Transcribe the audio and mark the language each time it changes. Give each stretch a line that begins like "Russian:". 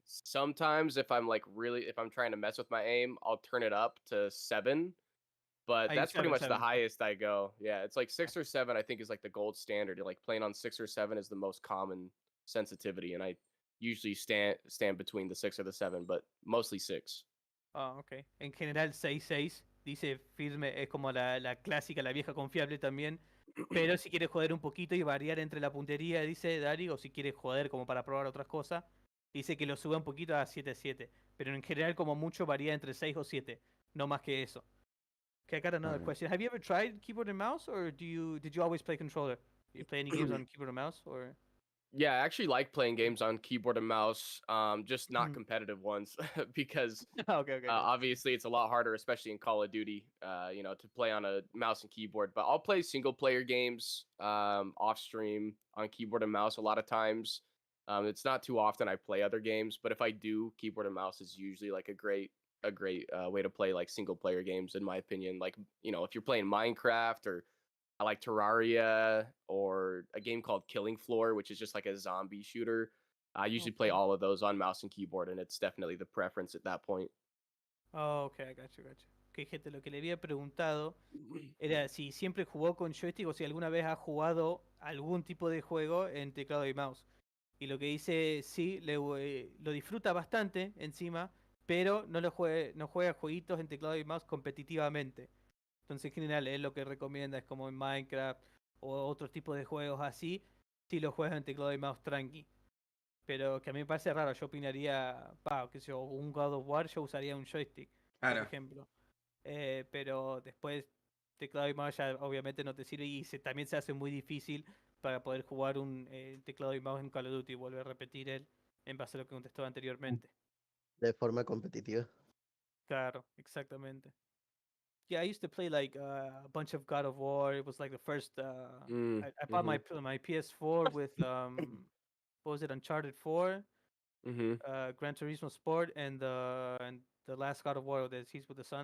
English: Sometimes if I'm trying to mess with my aim, I'll turn it up to 7. But I use that's pretty much the 7. highest I go. Yeah, it's like 6 or 7. I think is like the gold standard. Like playing on 6 or 7 is the most common sensitivity, and I usually stand between the 6 or the 7, but mostly 6. Ah, ok.
Spanish: En general 6-6, dice firme, es como la clásica, la vieja confiable también. Pero si quieres joder un poquito y variar entre la puntería, dice Dari, o si quieres joder como para probar otras cosas, dice que lo suba un poquito a 7-7. Pero en general como mucho varía entre 6 o 7, no más que eso.
English: Okay, I got another Ok. question. Have you ever tried keyboard and mouse, or did you always play controller? You play any games on keyboard and mouse, or? Yeah, I actually like playing games on keyboard and mouse, just not competitive ones because Okay, okay, okay. obviously it's a lot harder, especially in Call of Duty, to play on a mouse and keyboard. But I'll play single player games off stream on keyboard and mouse a lot of times. It's not too often I play other games, but if I do, keyboard and mouse is usually like a great way to play like single player games, in my opinion. Like if you're playing Minecraft, or I like Terraria, or a game called Killing Floor, which is just like a zombie shooter. I usually play Okay. all of those on mouse and keyboard, and it's definitely the preference at that point. Oh, okay, I got you, got you.
Spanish: Ok, gente, lo que le había preguntado era si siempre jugó con joystick o si alguna vez ha jugado algún tipo de juego en teclado y mouse. Y lo que dice, sí, lo disfruta bastante encima, pero no juega jueguitos en teclado y mouse competitivamente. Entonces, en general, él lo que recomienda es como en Minecraft o otros tipos de juegos así, si lo juegas en teclado y mouse tranqui. Pero que a mí me parece raro, yo opinaría, qué sé yo, un God of War yo usaría un joystick, por Claro. ejemplo. Pero después teclado y mouse ya obviamente no te sirve y también se hace muy difícil para poder jugar un teclado y mouse en Call of Duty. Vuelve a repetir él en base a lo que contestó anteriormente. De forma competitiva. Claro, exactamente.
English: Yeah, I used to play like a bunch of God of War. It was like the first. I bought Mm-hmm. my PS4 with what was it, Uncharted 4, Mm-hmm. Gran Turismo Sport, and the last God of War that He's with the Sun.